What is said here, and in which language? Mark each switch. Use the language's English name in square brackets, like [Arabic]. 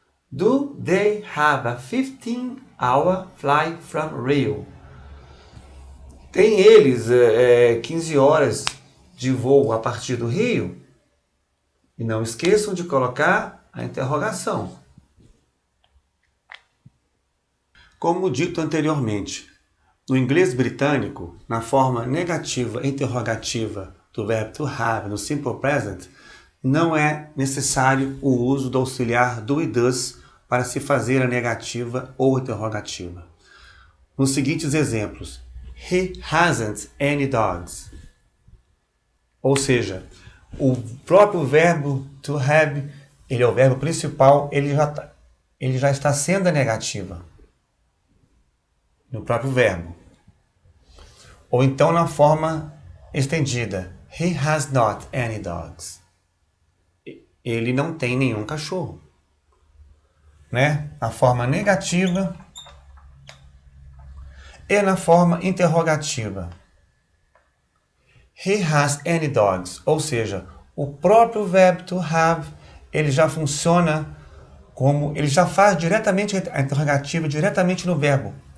[English] Do they have a 15-hour flight from Rio? [Portuguese] Tem eles 15 horas de voo a partir do Rio? E não esqueçam de colocar a interrogação. Como dito anteriormente, no inglês britânico, na forma negativa interrogativa do verbo to have no simple present, não é necessário o uso do auxiliar do e does para se fazer a negativa ou interrogativa. Nos seguintes exemplos, he hasn't any dogs. Ou seja, o próprio verbo to have, ele é o verbo principal, ele já está sendo a negativa no próprio verbo. Ou então na forma estendida, he has not any dogs. Ele não tem nenhum cachorro. Né? Na forma negativa e na forma interrogativa. He has any dogs. Ou seja, o próprio verbo to have, ele já funciona como, ele já faz diretamente a interrogativa, diretamente no verbo.